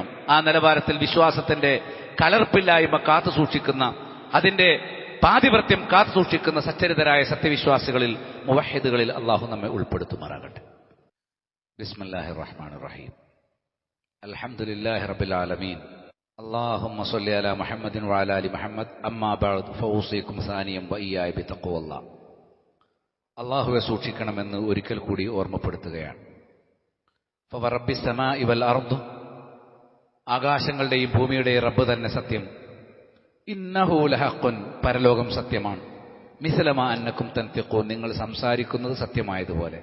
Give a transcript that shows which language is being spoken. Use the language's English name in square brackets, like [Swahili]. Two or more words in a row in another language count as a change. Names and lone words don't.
[Malayalam] ആ നിലവാരത്തിൽ വിശ്വാസത്തിന്റെ കലർപ്പില്ലായ്മ കാത്തു സൂക്ഷിക്കുന്ന, അതിന്റെ പാതിവൃത്യം കാത്തു സൂക്ഷിക്കുന്ന സച്ചരിതരായ സത്യവിശ്വാസികളിൽ, മുവഹിദുകളിൽ അള്ളാഹു നമ്മെ ഉൾപ്പെടുത്തുമാറാകട്ടെ. [Arabic] بسم الله الرحمن الرحيم الحمد لله رب العالمين. اللهم صل على محمد وعلى ال محمد اما بعد فاوصيكم ثانيا واياي بتقوى الله. [Malayalam] അല്ലാഹുവെ സൂക്ഷിക്കണമെന്ന് ഒരിക്കൽ കൂടി ഓർമ്മപ്പെടുത്തുകയാണ്. [Arabic] فورب السماء والأرض, [Malayalam] ആകാശങ്ങളുടെയും ഭൂമിയുടെയും റബ്ബ് തന്നെ സത്യം. [Arabic] إنه لحق, [Malayalam] പരലോകം സത്യമാണ്. [Arabic] مثل ما أنكم تنطقون, [Malayalam] നിങ്ങൾ സംസാരിക്കുന്നത് സത്യമായതുപോലെ.